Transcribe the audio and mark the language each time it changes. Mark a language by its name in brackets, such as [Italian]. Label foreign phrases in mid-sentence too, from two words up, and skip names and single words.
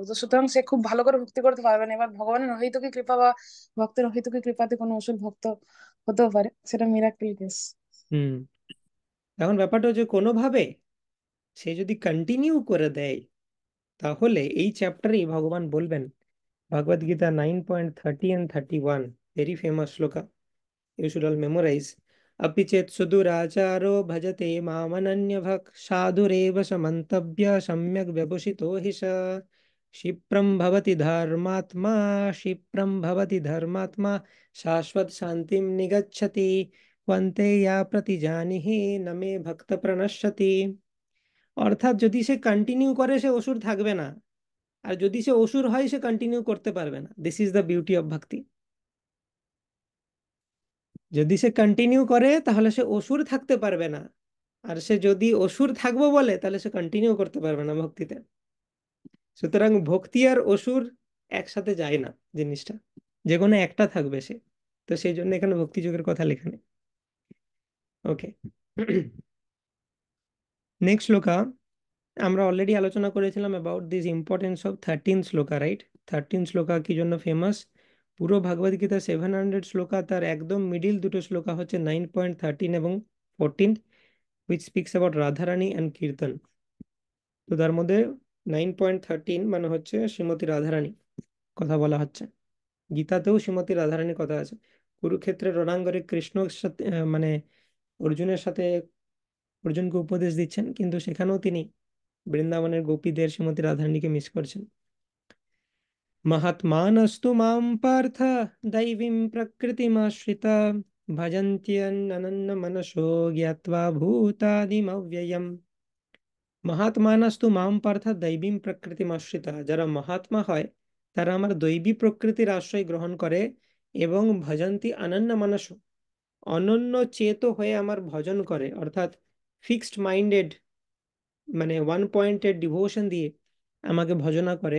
[Bangla] তো সুতরাং সে খুব ভালো করে ভক্তি করতে পারবে না। এবার ভগবানের অহেতুকী কৃপা বা ভক্তের অহেতুকী কৃপাতে কোনো আসল ভক্ত হতেও পারে, সেটা [English] miracle case. [Bangla] হুম। এখন ব্যাপারটা হচ্ছে কোনোভাবে সে যদি কন্টিনিউ করে দেয়, তাহলে এই চ্যাপ্টারেই ভগবান বলবেন, ভগবদ গীতা 9.30 [English] and 31, very famous shloka, you should all memorize. [Sanskrit] अपि चेत् सुदुराचारो भजते मामनन्यभक् साधुरेव समन्तव्य सम्यग् व्यवसितो हि स क्षिप्रं भवति धर्मात्मा क्षिप्रं भवति धर्मात्मा शाश्वत शान्तिं निगच्छति वन्ते या प्रतिजानिहि न मे भक्त प्रणश्यति। [Bangla] অর্থাৎ যদি সে কন্টিনিউ করে সে অসুর থাকবে না, আর যদি সে অসুর হয় সে কন্টিনিউ করতে পারবে না। [English] This is the beauty of ভক্তি। [Bangla] যদি সে কন্টিনিউ করে তাহলে সে অসুর থাকতে পারবে না, আর সে যদি অসুর থাকবো বলে তাহলে সে কন্টিনিউ করতে পারবে না ভক্তিতে। সুতরাং ভক্তি আর অসুর একসাথে যায় না জিনিসটা, যে কোনো একটা থাকবে সে। তো সেই জন্য এখানে ভক্তি যোগের কথা লেখা নেই। [English] Okay, next [Bangla] শ্লোকা। আমরা অলরেডি আলোচনা করেছিলাম [English] about this importance of [Bangla] 13 শ্লোকা, রাইট? 13 শ্লোকা কি জন্য ফেমাস? পুরো ভাগবত গীতা 700 শ্লোকা, তার একদম মিডিল দুটো শ্লোকা হচ্ছে 9.13 এবং 14, [English] which speaks about রাধারানী অ্যান্ড কীর্তন। [Bangla] তো তার মধ্যে 9.13 মানে হচ্ছে শ্রীমতী রাধারানী কথা বলা হচ্ছে। গীতাতেও শ্রীমতী রাধারানীর কথা আছে। কুরুক্ষেত্রের রণাঙ্গনে কৃষ্ণর সাথে মানে অর্জুনের সাথে অর্জুনকে উপদেশ দিচ্ছেন, কিন্তু সেখানেও তিনি বৃন্দাবনের গোপীদের শ্রীমতী রাধারানীকে মিস করছেন। [Sanskrit] महात्मानस्तु मां पार्थ दैवीं प्रकृतिमाश्रिता भजन्त्यनन्यमनसो ज्ञात्वा भूतादिमव्ययम्। महात्मानस्तु मां पार्थ दैवीं प्रकृतिमाश्रिता, [Bangla] যারা মহাত্মা হয় তারা আমার দৈবী প্রকৃতির আশ্রয় গ্রহণ করে এবং ভজন্তি অনন্য মানস, অনন্য চেত হয়ে আমার ভজন করে, অর্থাৎ [English] fixed minded, [Bangla] মানে [English] one pointed devotion [Bangla] দিয়ে আমাকে ভজনা করে।